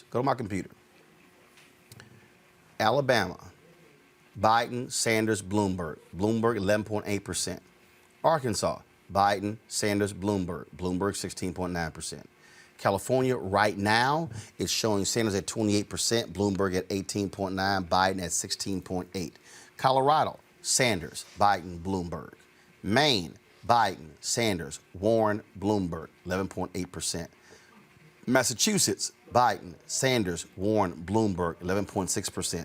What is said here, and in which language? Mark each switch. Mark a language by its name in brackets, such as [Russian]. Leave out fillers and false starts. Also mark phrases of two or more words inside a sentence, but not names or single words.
[English] Go to my computer. Alabama, Biden, Sanders, Bloomberg. Bloomberg, 11.8%. Arkansas, Biden, Sanders, Bloomberg. Bloomberg, 16.9%. California right now is showing Sanders at 28%, Bloomberg at 18.9%, Biden at 16.8%. Colorado, Sanders, Biden, Bloomberg. Maine, Biden, Sanders, Warren, Bloomberg, 11.8%. Massachusetts, Biden, Sanders, Warren, Bloomberg, 11.6%.